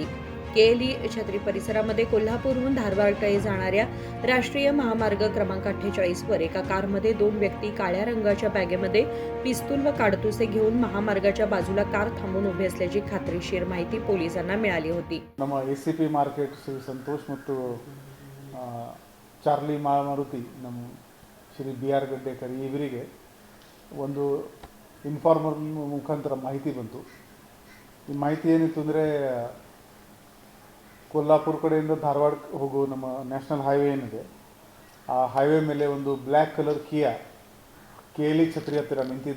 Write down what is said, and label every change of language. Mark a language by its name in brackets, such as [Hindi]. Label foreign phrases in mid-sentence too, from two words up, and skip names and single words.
[Marathi] केएलई छत्री परिसरामध्ये कोल्हापूरहून धारवाडकडे जाणाऱ्या राष्ट्रीय महामार्ग क्रमांक 48 वर एका कारमध्ये 2 व्यक्ती काळ्या रंगाच्या बॅगेमध्ये पिस्तूल व काडतुसे घेऊन महामार्गाच्या बाजूला कार थांबून उभे असल्याची खात्रीशीर माहिती पोलिसांना मिळाली होती। [Kannada] ನಮ್ಮ ಎಸಿಪಿ ಮಾರ್ಕೆಟ್ ಶ್ರೀ ಸಂತೋಷ್ ಮತ್ತು ಚಾರ್ಲಿ ಮಾಳಮಾರುತಿ ನಮ್ಮ ಶ್ರೀ BR ಗಡ್ಡೇಕರ್ ಇವರಿಗೆ ಒಂದು ಇನ್ಫಾರ್ಮರ್ ಮುಖಾಂತರ ಮಾಹಿತಿ ಬಂತು। ಈ ಮಾಹಿತಿ ಏನಿತ್ತು ಅಂದರೆ ಕೊಲ್ಲಾಪುರ ಕಡೆಯಿಂದ ಧಾರವಾಡ ಹೋಗೋ ನಮ್ಮ [English] National Highway [Kannada] ಏನಿದೆ ಆ ಹೈವೇ ಮೇಲೆ ಒಂದು [English] black colour [Kannada] ಕಿಯಾ KLE ಛತ್ರಿ ಹತ್ತಿರ ನಿಂತಿದೆ।